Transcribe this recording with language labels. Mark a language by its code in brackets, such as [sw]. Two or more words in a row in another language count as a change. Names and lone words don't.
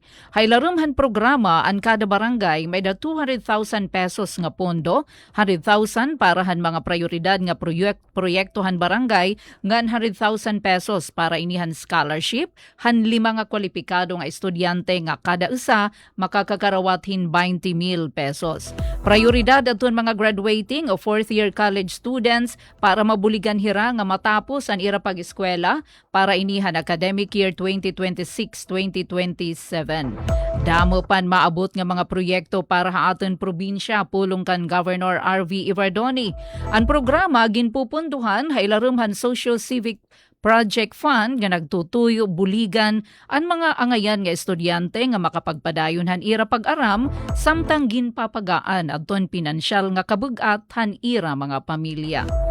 [war] Haylarum han programa ang kada barangay may da 200,000 pesos nga pondo, 100,000 para han mga prioridad nga proyektohan barangay, ngan 100,000 pesos para inihan scholarship, han 5 nga kwalipikado nga estudyante nga kada isa makakakarawathin 20,000 pesos. Prioridad aton mga graduating o [en] 4th year college students [war] para mabuligan hira nga matapos ang ira pag-eskwela para inihan [en] academic year [war] 2026-2027. Damo pan maabot nga mga proyekto para ha aton probinsya pulong kan Governor R.V. Iverdoni. Ang programa ginpupunduhan haylarumhan Socio-Civic Project Fund nga nagtutuyo buligan ang mga angayan nga estudyante nga makapagpadayon han ira pag-aram samtang ginpapagaan adton pinansyal nga kabug-at han ira mga pamilya.